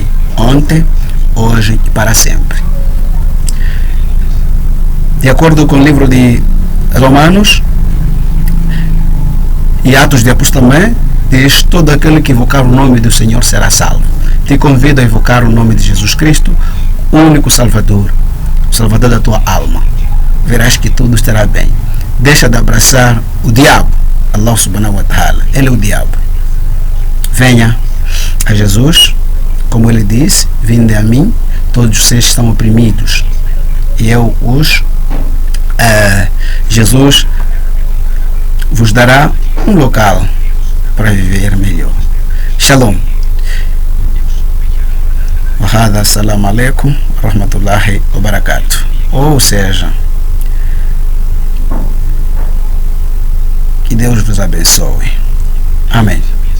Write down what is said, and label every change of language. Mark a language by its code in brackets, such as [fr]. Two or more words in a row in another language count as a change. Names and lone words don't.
[pt] Ontem, hoje e para sempre. De acordo com o livro de Romanos e Atos de Apóstolos também, diz: todo aquele que invocar o nome do Senhor será salvo. Te convido a invocar o nome de Jesus Cristo, o único Salvador, o Salvador da tua alma. Verás que tudo estará bem. Deixa de abraçar o diabo. [ar] الله سبحانه وتعالى, [pt] ele é o diabo. Venha a Jesus, como ele disse: vinde a mim, todos vocês estão oprimidos, e eu os Jesus vos dará um local para viver melhor. Shalom. [ar] وهذا، السلام عليكم، رحمة الله وبركاته. [pt] Ou seja, que Deus vos abençoe. Amém.